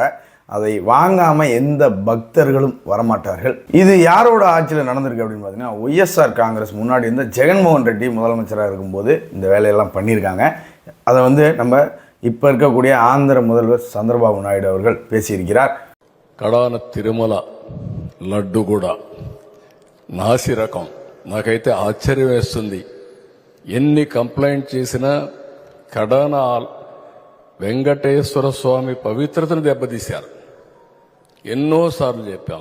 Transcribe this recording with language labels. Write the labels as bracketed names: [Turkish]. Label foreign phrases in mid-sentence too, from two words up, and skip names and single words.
[Tamil] அதை வாங்காமல் எந்த பக்தர்களும் வரமாட்டார்கள். இது யாரோட ஆட்சியில் நடந்திருக்கு அப்படின்னு பார்த்தீங்கன்னா, ஒய்எஸ்ஆர் காங்கிரஸ் முன்னாடி இருந்த ஜெகன்மோகன் ரெட்டி முதலமைச்சராக இருக்கும்போது இந்த வேலையெல்லாம் பண்ணியிருக்காங்க. அதை நம்ம இப்போ இருக்கக்கூடிய ஆந்திர முதல்வர் சந்திரபாபு நாயுடு அவர்கள் பேசியிருக்கிறார். [Telugu] కడాన తిరుమల లడ్డు కూడా నాసి రకం. నాకైతే ఆశ్చర్యం వేస్తుంది. ఎన్ని కంప్లైంట్ చేసినా కడాన వెంకటేశ్వర స్వామి పవిత్రతను దెబ్బతీశారు. ఎన్నోసార్లు చెప్పాం.